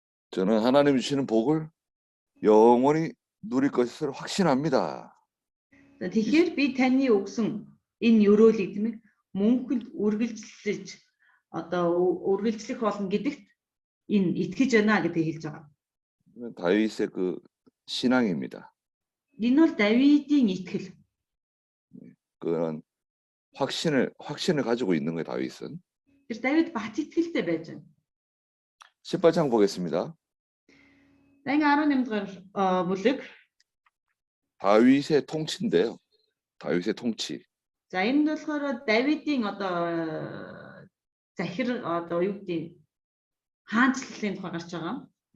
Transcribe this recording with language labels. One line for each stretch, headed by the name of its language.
Korean: 저는 하나님 주시는 복을 영원히 누릴 것을 확신합니다.
Mongolian: Тэгэхээр би таны өгсөн энэ өрөөлийг тийм ээ мөнхөд үргэлжлэж одоо үргэлжлэх болно гэдэгт энэ итгэж байна гэдэг хэлж байгаа.
Korean: 다윗의 그 신앙입니다.
Mongolian: Энэ бол Давидын итгэл.
Korean: 그런 확신을 가지고 있는 거예요, 다윗은.
Mongolian: Тэр Давид бат итгэлтэй байж байна.
Korean: 18장 보겠습니다.
Mongolian: За ингээ 18 дугаар бүлэг.
Korean: 다윗의 통치인데요. 다윗의 통치.
Mongolian: За энэ нь болохоор Давидын одоо захир одоо юу гэдэг хаанчлалын тухай гарч байгаа.